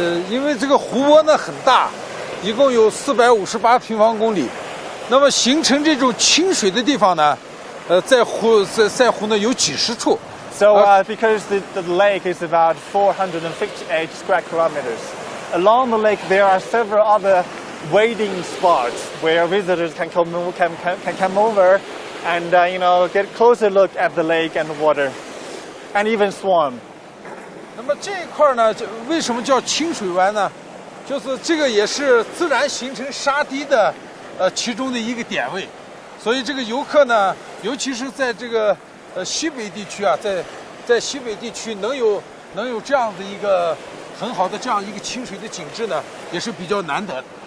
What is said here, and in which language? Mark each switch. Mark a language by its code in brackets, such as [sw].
[zh] 因为这个湖泊呢很大，一共有458平方公里。那么形成这种清水的地方呢，在赛湖呢有几十处。 [en] So because the lake is about 458 square kilometers, along the lake there are several other wading spots where visitors can come over and get closer look at the lake and the water, and even swim. [zh] 那么这一块呢，为什么叫清水湾呢？就是这个也是自然形成沙堤的其中的一个点位，所以这个游客呢，尤其是在这个西北地区啊，在西北地区能有这样的一个很好的这样一个清水的景致呢，也是比较难得的。